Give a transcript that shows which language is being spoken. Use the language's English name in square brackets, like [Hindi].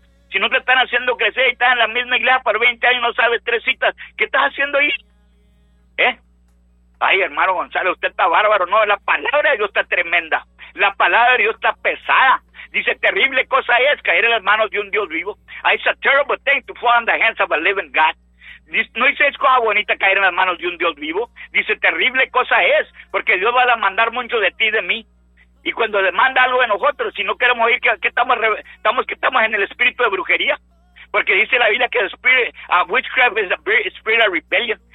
[Spanish] Si no te están haciendo crecer y estás en la misma iglesia por 20 años y no sabes tres citas, ¿qué estás haciendo ahí? ¿Eh? Ay, hermano González, usted está bárbaro. No, la palabra de Dios está tremenda. La palabra de Dios está pesada. Dice, terrible cosa es caer en las manos de un Dios vivo. [English] It's a terrible thing to fall in the hands of a living God. [Spanish] No dice, es cosa bonita caer en las manos de un Dios vivo. Dice, terrible cosa es, porque Dios va a demandar mucho de ti y de mí. Y cuando demanda algo de nosotros, si no queremos ir, que estamos en el espíritu de brujería. Porque dice la Biblia que el [English] spirit, witchcraft is a spirit of rebellion.